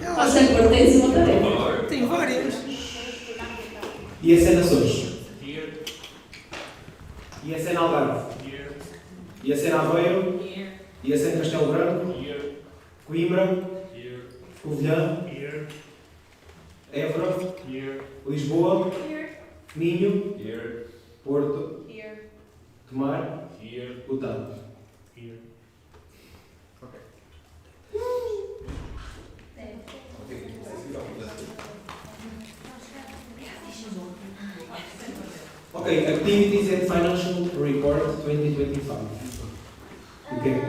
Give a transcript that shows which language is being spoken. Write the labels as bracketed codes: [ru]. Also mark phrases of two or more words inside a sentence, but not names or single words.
[pt] sem pôr tens uma tarefa. Tem várias. [en] ISN Açores. Here. ISN Algarve. Here. ISN Aveiro. Here. ISN Castelo Branco. Here. Coimbra. Here. Covilhã. Here. Évora. Here. Lisboa. Here. Minho. Here. Porto. Here. Tomar. Here. Botão. Here. Okay, activities and financial report 2025. Okay,